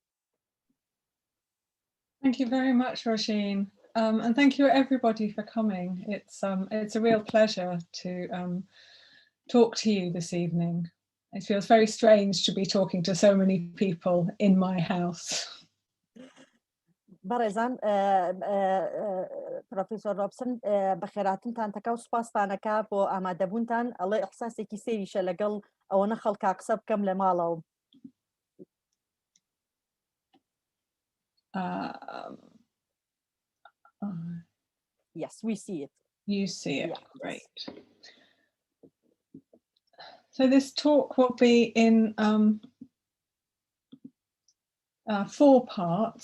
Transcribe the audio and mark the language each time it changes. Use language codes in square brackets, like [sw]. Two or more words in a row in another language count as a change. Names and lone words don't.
[en] Thank you very much, Roisin. And thank you everybody for coming. It's a real pleasure to talk to you this evening. It feels very strange to be talking to so many people in my house. [ckb] بەڕێزان پرۆفیسۆر ڕۆبسن بەخێراتنتان تەکا و سوپاستانەکە بۆ ئامادەبوونتان ئەڵێ ئەحساسێکی سێویشە لەگەڵ ئەوەنە خەڵکا قسە بکەم لە ماڵەوە. [en] Yes, we see it. You see it, yeah. Great. So this talk will be in 4 parts.